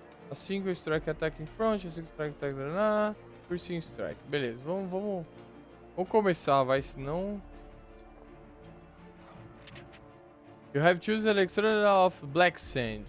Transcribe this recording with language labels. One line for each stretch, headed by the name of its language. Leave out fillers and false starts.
English: A single strike attack in front, a single strike attack piercing strike.
Portuguese: Beleza, vamos começar, vai, senão...
English: You have chosen Alexandra of Black Sand.